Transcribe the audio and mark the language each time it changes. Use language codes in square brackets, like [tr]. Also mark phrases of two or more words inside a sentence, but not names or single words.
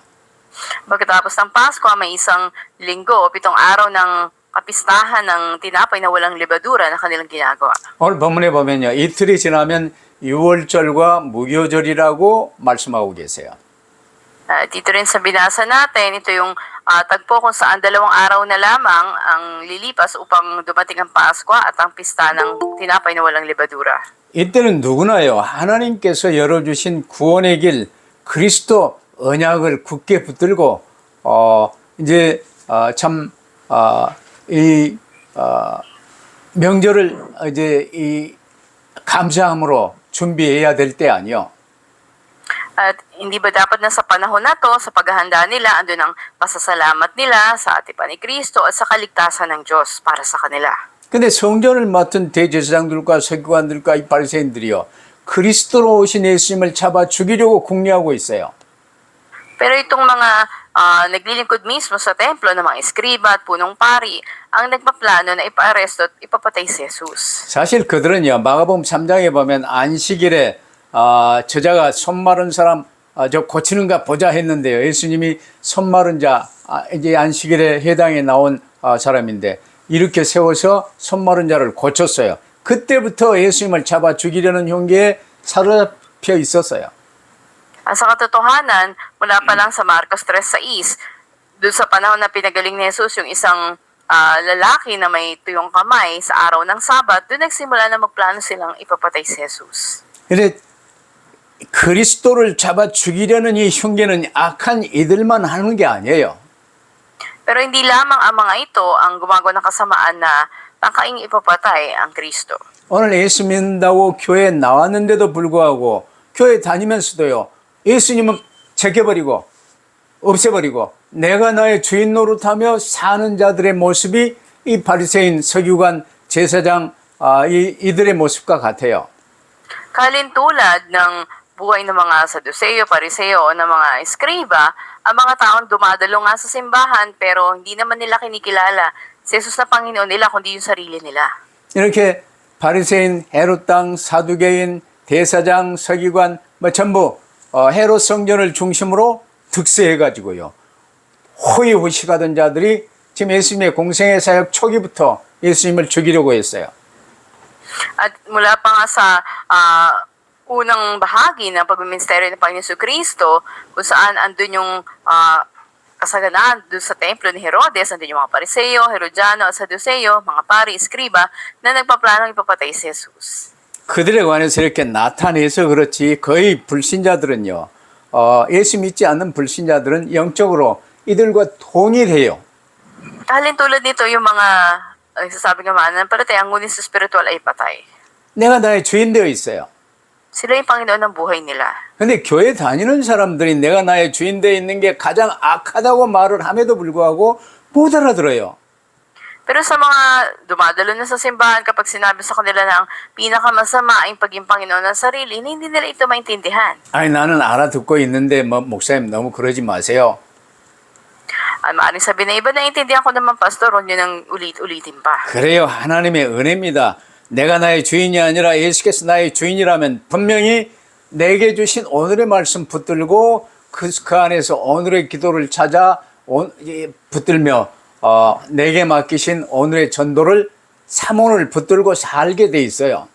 [tl] Pagkatapos ng Pasko, may isang linggo o 7 araw ng kapistahan ng tinapay na walang libadura na kanilang ginagawa. [ko] 오늘 본문에 보면요, 이틀이 지나면 유월절과 무교절이라고 말씀하고 계세요. [tl] Dito rin sa binasa natin, ito yung tagpo kung saan 2 araw na lamang ang lilipas upang dumating ang Pasko at ang pista ng tinapay na walang libadura. [ko] 이때는 누구나요, 하나님께서 열어주신 구원의 길, 그리스도 언약을 굳게 붙들고 이제 이 명절을 이제 이 감사함으로 준비해야 될 때 아니요. [tl] At hindi ba dapat na sa panahon na to, sa paghahanda nila, andun ang pasasalamat nila sa ating ni Kristo at sa kaligtasan ng Diyos para sa kanila. [ko] 근데 성전을 맡은 대제사장들과 서기관들과 이 바리새인들이요, 그리스도로 오신 예수님을 잡아 죽이려고 궁리하고 있어요. [tl] Pero itong mga naglilingkod mismo sa templo ng mga eskriba at punong pari ang nagpaplano na ipaaresto at ipapatay si Jesus. [ko] 사실 그들은요, 마가복음 3장에 보면 안식일에 저자가 손 마른 사람 저 고치는가 보자 했는데요. 예수님이 손 마른 자, 이제 안식일에 해당에 나온 사람인데 이렇게 세워서 손 마른 자를 고쳤어요. 그때부터 예수님을 잡아 죽이려는 흉기에 사로잡혀 있었어요. [tl] Sa katotohanan, mula pa lang sa Marcos 3:6, doon sa panahon na pinagaling ni Jesus yung isang lalaki na may tuyong kamay sa araw ng Sabat, doon nagsimula na magplano silang ipapatay si Jesus. [ko] 근데 그리스도를 잡아 죽이려는 이 흉계는 악한 이들만 하는 게 아니에요. [tl] Pero hindi lamang ang mga ito ang gumagawa ng kasamaan na tangkaing ipapatay ang Kristo. [ko] 오늘 예수 믿는다고 교회에 나왔는데도 불구하고 교회 다니면서도요. 예수님은 제껴버리고 없애버리고 내가 나의 주인 노릇하며 사는 자들의 모습이 이 바리새인 서기관 제사장 이들의 모습과 같아요. [tl] Kalintulad ng buhay ng mga Saduceo, Pariseo o ng mga eskriba, ang mga taong dumadalo nga sa simbahan pero hindi naman nila kinikilala si Jesus na Panginoon nila kundi yung sarili nila. [ko] 이렇게 바리새인, 헤롯 당, 사두개인, 대사장, 서기관 뭐 전부 헤롯 성전을 중심으로 득세해가지고요. 호의호식하던 자들이 지금 예수님의 공생의 사역 초기부터 예수님을 죽이려고 했어요. [tl] At mula pa nga sa unang bahagi ng pagmiministeryo ng Panginoon Kristo, kung saan andun yung kasaganaan doon sa templo ni Herodes, andun yung mga Pariseo, Herodiano, Saduceo, mga pari, eskriba, na nagpaplanong ipapatay si Jesus. [ko] 그들에 관해서 이렇게 나타내서 그렇지 거의 불신자들은요. 예수 믿지 않는 불신자들은 영적으로 이들과 동일해요. [tl] Kalintulad nito yung mga nagsasabi ng mananampalataya, ngunit sa spiritual ay patay. [ko] 내가 나의 주인 되어 있어요. [tl] Sila yung Panginoon ng buhay nila. [ko] 근데 교회 다니는 사람들이 내가 나의 주인 되어 있는 게 가장 악하다고 말을 함에도 불구하고 못 알아들어요. [tl] Pero sa mga dumadalo na sa simbahan, kapag sinabi sa kanila na ang pinakamasama ay paging Panginoon ng sarili, hindi nila ito maintindihan. [ko] 아니 나는 알아듣고 있는데 뭐 목사님 너무 그러지 마세요. [tl] Maaaring sabihin na iba, naiintindihan ko naman, Pastor, huwag nyo nang ulit-ulitin pa. [ko] 그래요. 하나님의 은혜입니다. 내가 나의 주인이 아니라 예수께서 나의 주인이라면 분명히 내게 주신 오늘의 말씀 붙들고 그 안에서 오늘의 기도를 찾아 붙들며 내게 맡기신 오늘의 전도를 사모를 붙들고 살게 돼 있어요.